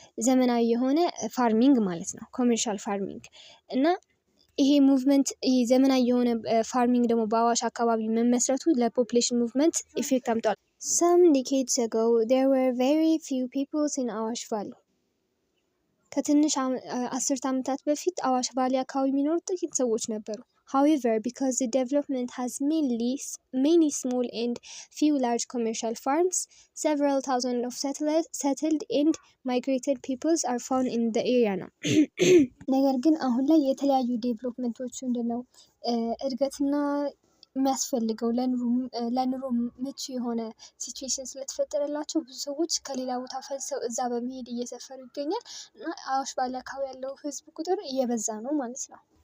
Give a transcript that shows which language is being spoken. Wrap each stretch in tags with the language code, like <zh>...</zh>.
<am>ዘመናዊ የሆነ ፋርሚንግ ማለት ነው፣ ኮመርሻል ፋርሚንግ እና ይሄ ሙቭመንት ይሄ ዘመናዊ የሆነ ፋርሚንግ ደግሞ በአዋሽ አካባቢ መመስረቱ ለፖፑሌሽን ሙቭመንት ኢፌክት አምጧል።</am> <en>Some decades ago there were very few people in Awash Valley.</en> <am>ከትንሽ 10 ዓመታት በፊት አዋሽ ቫሊ አካባቢ የሚኖሩ ጥቂት ሰዎች ነበሩ።</am> <en>However, because the development has many small and few large commercial farms, several thousand of settled and migrated peoples are found in the area now.</en> <am>ነገር ግን አሁን ላይ የተለያዩ ዴቨሎፕመንቶች እንደነው እድገትና የሚያስፈልገው ለኑሮ ምቹ የሆነ ሲቹዌሽን ስለተፈጠረላቸው ብዙ ሰዎች ከሌላ ቦታ ፈልሰው እዛ በመሄድ እየሰፈሩ ይገኛል እና አዋሽ ቫሊ አካባቢ ያለው ህዝብ ቁጥር እየበዛ ነው ማለት ነው።</am>